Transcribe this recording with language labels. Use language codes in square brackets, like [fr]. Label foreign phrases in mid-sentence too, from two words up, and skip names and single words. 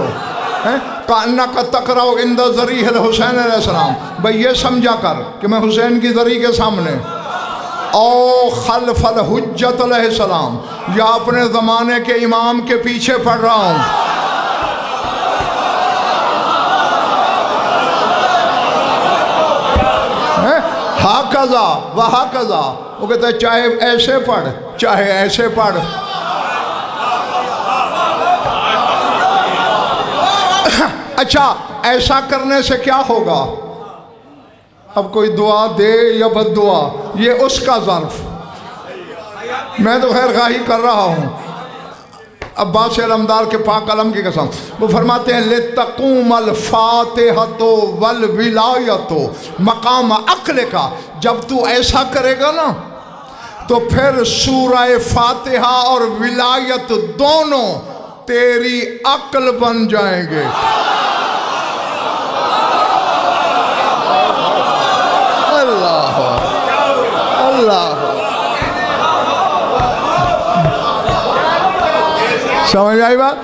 [ar] كأنك تقرأ عند ضريح الحسين عليه السلام, [hi] भाई ये समझा कर कि मैं हुसैन की ज़री के सामने, [ar] أو خلف الحجة عليه السلام, [hi] या अपने ज़माने के इमाम के पीछे पढ़ रहा हूँ। [ar] هكذا وهكذا, [hi] वो कहते हैं चाहे ऐसे पढ़ चाहे ऐसे पढ़। अच्छा ऐसा करने से क्या होगा? अब कोई दुआ दे या बद्दुआ ये उसका ज़र्फ, मैं तो खैर खाही कर रहा हूँ। अब्बास अलमदार के पाक अलम की कसम, वो फरमाते हैं [ar] لتقوم الفاتحة والولاية مقام عقل [hi] का। जब तू ऐसा करेगा ना तो फिर सूरह फातिहा और विलायत दोनों तेरी अक्ल बन जाएंगे। अल्लाह अल्लाह, समझ आई बात?